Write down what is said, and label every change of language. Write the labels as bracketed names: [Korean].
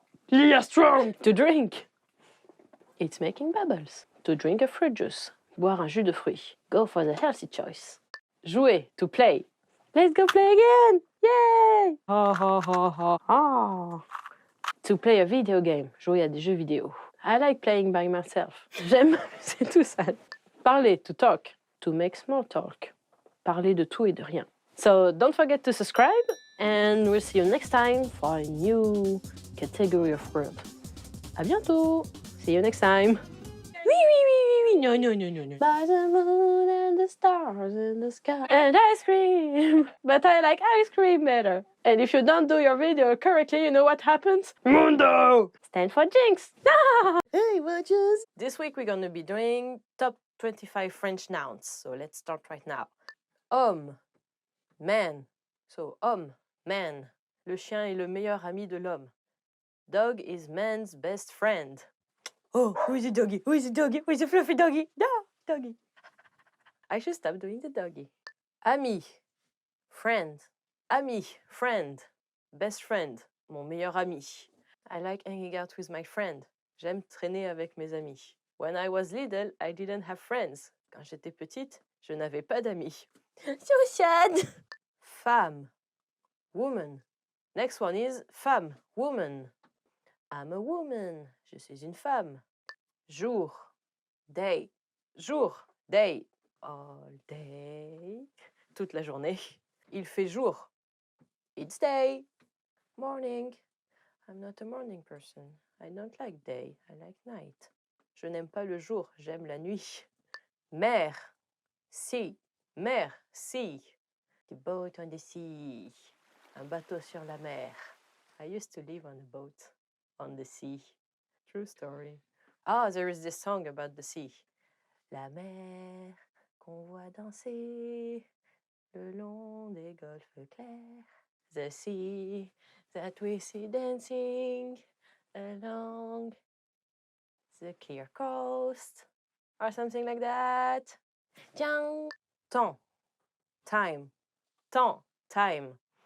[English] Lia strong! To drink. It's making bubbles. To drink a fruit juice. [French] Boire un jus de fruits. [English] Go for the healthy choice. Jouer, to play. Let's go play again! Yay! Ha ha ha ha ha. To play a video game. [French] Jouer à des jeux vidéo. [English] I like playing by myself. [French] J'aime m'amuser tout seul. [English] Parler, to talk. To make small talk. [French] Parler de tout et de rien. [English] So don't forget to subscribe and we'll see you next time for a new category of word. [French] À bientôt! [English] See you next time! No, no, no, no, no. By the moon and the stars in the sky and ice cream. But I like ice cream better. And if you don't do your video correctly, you know what happens? Mundo! Stand for Jinx. Hey, watchers! This week we're going to be doing top 25 French nouns. So let's start right now. Homme, man. So homme, man. [French] Le chien est le meilleur ami de l'homme. [English] Dog is man's best friend. Oh, who is the doggy? Who is the doggy? Who is the fluffy doggy? No, doggy. I should stop doing the doggy. Ami, friend. Ami, friend. Best friend, [French] mon meilleur ami. [English] I like hanging out with my friend. [French] J'aime traîner avec mes amis. [English] When I was little, I didn't have friends. [French] Quand j'étais petite, je n'avais pas d'amis. [English] So sad. Femme, woman. Next one is femme, woman. I'm a woman. [French] Je suis une femme. [English] Jour, day. Jour, day. All day. [French] Toute la journée. Il fait jour. [English] It's day. Morning. I'm not a morning person. I don't like day. I like night. [French] Je n'aime pas le jour. J'aime la nuit. [English] Mer. Sea. Mer. Sea. The boat on the sea. [French] Un bateau sur la mer. [English] I used to live on a boat on the sea. True story. Ah, there is this song about the sea. [French] La mer qu'on voit danser le long des golfes clairs. [English] The sea that we see dancing along the clear coast. Or something like that. Tiens. Temps. Time. Temps. Time.